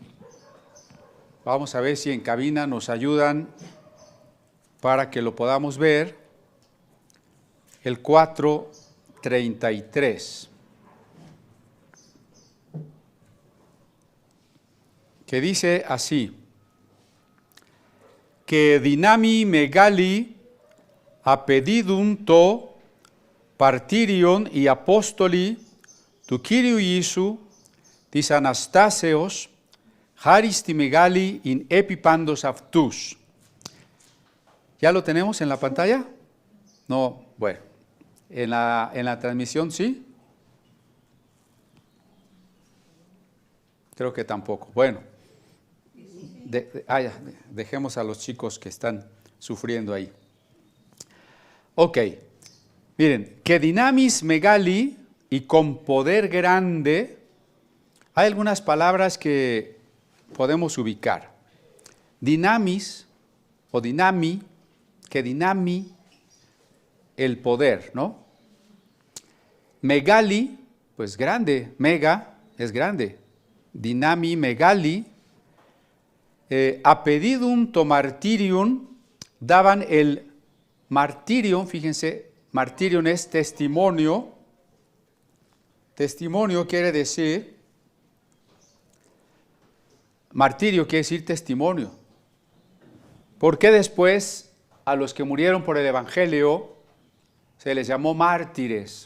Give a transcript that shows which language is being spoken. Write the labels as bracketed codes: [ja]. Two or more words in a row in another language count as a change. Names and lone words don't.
[es] Vamos a ver si en cabina nos ayudan para que lo podamos ver. El 4:33. Que dice así: que [el] δυνάμει μεγάλῃ ἀπεδίδουν τὸ μαρτύριον οἱ ἀπόστολοι τοῦ Κυρίου Ἰησοῦ τῆς ἀναστάσεως χάρις μεγάλη ἦν ἐπὶ πάντας αὐτούς. [es] ¿Ya lo tenemos en la pantalla? No, bueno. ¿En la transmisión sí? Creo que tampoco. Bueno. Dejemos a los chicos que están sufriendo ahí. Ok. Miren, que [el] δύναμις μεγάλη [es] y con poder grande, hay algunas palabras que podemos ubicar. Dinamis o dinami, que dinami, el poder, ¿no? Megali, pues grande, mega es grande. [el] δυνάμει μεγάλῃ ἀπεδίδουν τὸ μαρτύριον, [es] daban el martirium, fíjense, martirium es testimonio. Testimonio quiere decir, martirio quiere decir testimonio. ¿Por qué después a los que murieron por el Evangelio se les llamó mártires?